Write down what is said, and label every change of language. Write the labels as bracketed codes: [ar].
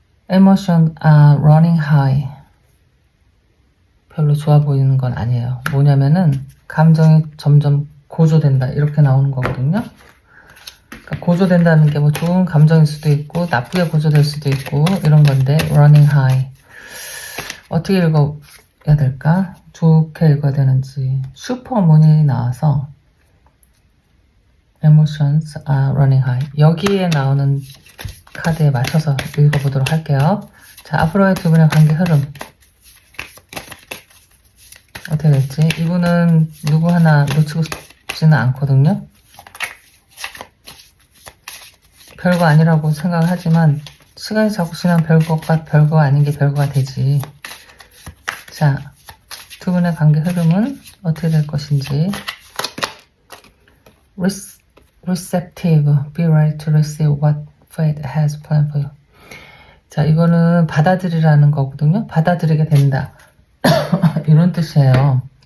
[en] Emotion are running high. [ko] 별로 좋아 보이는 건 아니에요. 뭐냐면은 감정이 점점 고조된다 이렇게 나오는 거거든요. 그러니까 고조된다는 게 뭐 좋은 감정일 수도 있고 나쁘게 고조될 수도 있고 이런 건데 [en] running high [ko] 어떻게 읽어야 될까? 좋게 읽어야 되는지. 슈퍼문이 나와서 [en] emotions are running high [ko] 여기에 나오는 카드에 맞춰서 읽어보도록 할게요. 자, 앞으로의 두 분의 관계 흐름 어떻게 될지. 이분은 누구 하나 놓치고 싶지는 않거든요. 별거 아니라고 생각을 하지만 시간이 자꾸 지나면 별거가 별거 아닌 게 별거가 되지. 자, 두 분의 관계 흐름은 어떻게 될 것인지. [en] Receptive, be ready to receive what fate has planned for you. [ko] 자, 이거는 받아들이라는 거거든요. 받아들이게 된다. 이런 뜻이에요.